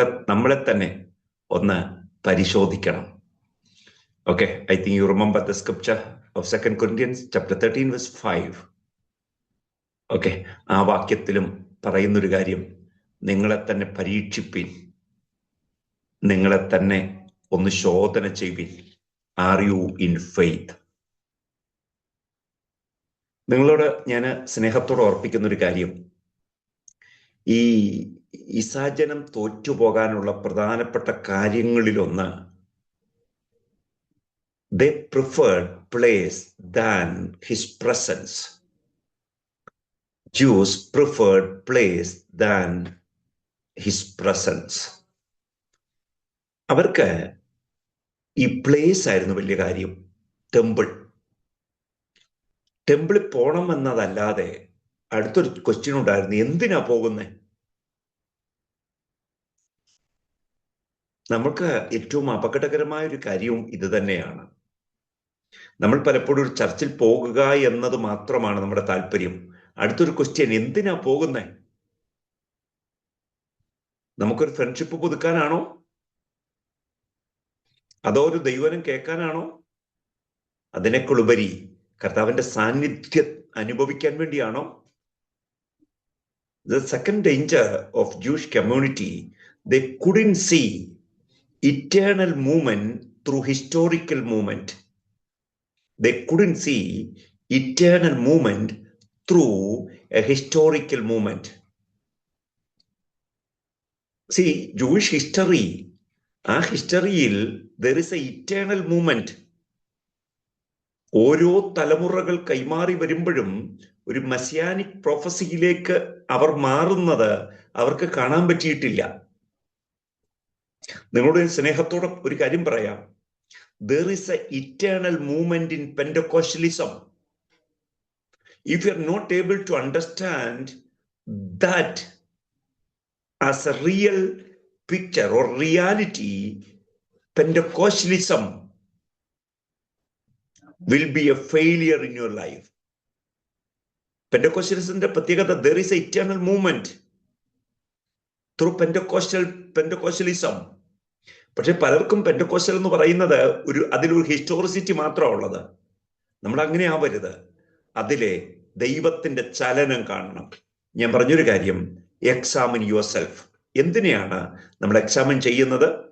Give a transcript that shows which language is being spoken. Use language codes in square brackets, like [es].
[ml] നമ്മളെ തന്നെ ഒന്ന് പരിശോധിക്കണം. [en] Okay, I think you remember the scripture of 2 Corinthians chapter 13 verse 5. [ml] Okay, ആ വാക്യത്തിലും പറയുന്നൊരു കാര്യം, നിങ്ങളെ തന്നെ പരീക്ഷിപ്പിൻ, നിങ്ങളെ തന്നെ ഒന്ന് ശോധന ചെയ്യുവിൻ. [en] Are you in faith? [ml] നിങ്ങളോട് ഞാൻ സ്നേഹത്തോടെ ഓർപ്പിക്കുന്നൊരു കാര്യം, ഈ ഇസാജനം തോറ്റുപോകാനുള്ള പ്രധാനപ്പെട്ട കാര്യങ്ങളിലൊന്ന്, [en] they preferred place than his presence. Jews preferred place than his presence. [ml] അവർക്ക് ഈ പ്ലേസ് ആയിരുന്നു വലിയ കാര്യം. ടെമ്പിളിൽ പോകണം എന്നതല്ലാതെ അടുത്തൊരു ക്വസ്റ്റ്യൻ ഉണ്ടായിരുന്നു, എന്തിനാ പോകുന്നേ? നമുക്ക് ഏറ്റവും അപകടകരമായ ഒരു കാര്യവും ഇത് തന്നെയാണ്. നമ്മൾ പലപ്പോഴും ഒരു ചർച്ചിൽ പോകുക എന്നത് മാത്രമാണ് നമ്മുടെ താല്പര്യം. അടുത്തൊരു ക്വസ്റ്റ്യൻ, എന്തിനാ പോകുന്നേ? നമുക്കൊരു ഫ്രണ്ട്ഷിപ്പ് പുതുക്കാനാണോ? അതോ ഒരു ദൈവനം കേൾക്കാനാണോ? അതിനേക്കുളുപരി കർത്താവിന്റെ സാന്നിധ്യം അനുഭവിക്കാൻ വേണ്ടിയാണോ? [en] The second danger of Jewish community, they couldn't see eternal movement through historical movement. They couldn't see eternal movement through a historical movement. See, Jewish history, [ml] ആ ഹിസ്റ്ററിയിൽ [en] there is a eternal movement. [ml] ഓരോ തലമുറകൾ കൈമാറി വരുമ്പോഴും ഒരു messianic പ്രൊഫസിയിലേക്ക് അവർ മാറുന്നത് അവർക്ക് കാണാൻ പറ്റിയിട്ടില്ല. നിങ്ങളുടെ സ്നേഹത്തോടെ ഒരു കാര്യം പറയാം, [en] there is a eternal movement in Pentecostalism. If you are not able to understand that as a real picture or reality, Pentecostalism will be a failure in your life. [ml] Pentecostalismന്റെ പ്രത്യേകത, [en] there is a eternal movement through Pentecostalism. [ml] പക്ഷെ പലർക്കും പെന്റക്കോസ്റ്റൽ എന്ന് പറയുന്നത് അതിലൊരു historicity മാത്രമാണ് ഉള്ളത്. നമ്മൾ അങ്ങനെ ആവരുത്. അതിലെ ദൈവത്തിന്റെ ചലനം കാണണം. ഞാൻ പറഞ്ഞൊരു കാര്യം, [en] Examine yourself. [ml] എന്തിനെയാണ് നമ്മൾ എക്സാമിൻ ചെയ്യുന്നത്?